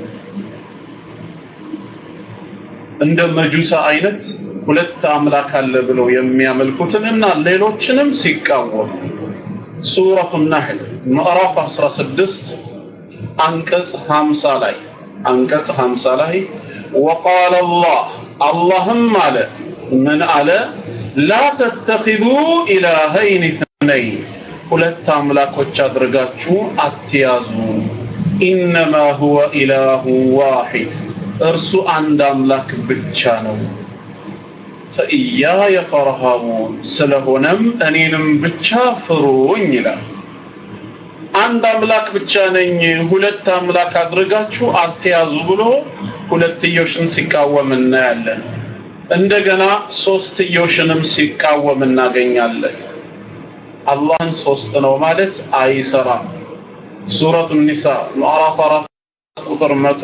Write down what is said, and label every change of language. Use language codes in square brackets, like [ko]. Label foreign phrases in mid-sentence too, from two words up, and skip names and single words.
[am] እንደ መጁሳ አይነት ሁለት አምላክ አለ ብለው የሚያመልኩትንና ሌሎችንም ሲቃወም ሱረቱ ነህል ምዕራፍ 16 አንቀጽ 50 ላይ وقال [ar] اللهم على من على لا تتخذوا إلهين اثنين [am] ሁለት አምላኮች አድርጋችሁ አትያዙ [ar] انما هو اله واحد [am] እርሱ አንድ አምላክ ብቻ ነው [ar] فإياي فارهبون [am] ስለሆነም እኔንም ብቻ ፍሩኝ ይላል። አንድ አምላክ ብቻ ነኝ ሁለት አምላክ አድርጋችሁ አትያዙ ብሎ ሁለትዮሽን ሲቃወም እናያለን። እንደገና ሶስትዮሽንም ሲቃወም እናገኛለን። አላህን ሶስት ነው ማለት አይሰራም። ሱረቱ ኒሳ ምዕራፍ 4 ቁጥር